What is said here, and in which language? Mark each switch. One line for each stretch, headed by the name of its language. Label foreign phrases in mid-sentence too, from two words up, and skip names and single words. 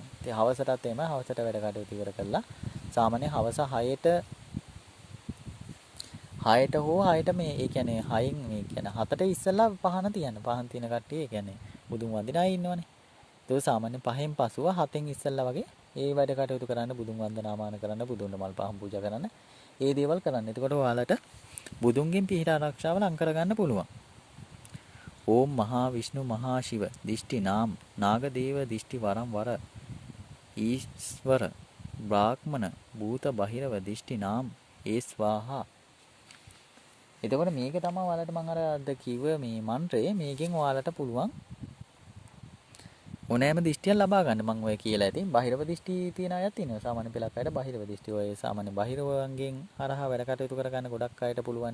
Sinhala: ඉතින් හවසටත් එම හවසට වැඩ කටයුතු ඉවර කළා. සාමාන්‍යයෙන් හවස 6ට හෝ 6ට මේ ඒ කියන්නේ 6න් මේ කියන්නේ 7ට ඉස්සෙල්ලා පහන තියන්න. පහන් තියෙන කට්ටිය ඒ කියන්නේ බුදුන් වන්දිනා ඉන්නවනේ. ඒක සාමාන්‍යයෙන් 5න් පසුව 7න් ඉස්සෙල්ලා වගේ ඒ වැඩ කටයුතු කරන්න බුදුන් වන්දනාමාන කරන්න බුදුන්ට මල් පහන් පූජා කරන්න ඒ දේවල් කරන්න. එතකොට ඔයාලට බුදුන්ගෙන් පිහිට ආරක්ෂාව ලං කරගන්න පුළුවන්.
Sanskrit: ओम महाविष्णु महाशिव दिष्टि नाम नागदेव दिष्टि वरम वर ईश्वर ब्राह्मण භූත බහිරව දිෂ්ටි නාම් ඒ ස්වාහා.
Sinhala: එතකොට මේක තමයි ඔයාලට මම අද කිව්ව මේ මන්ත්‍රය. මේකෙන් ඔයාලට පුළුවන් ඕනෑම දිෂ්ටියක් ලබා ගන්න. මම ඔය කියලා ඇති. බහිරව දිෂ්ටි තියෙන අයත් ඉන්නවා. සාමාන්‍ය පෙළක් අයට බහිරව දිෂ්ටි ඔය සාමාන්‍ය බහිරවංගෙන් හරහා වැඩ කටයුතු කරගන්න ගොඩක් අයට පුළුවන්.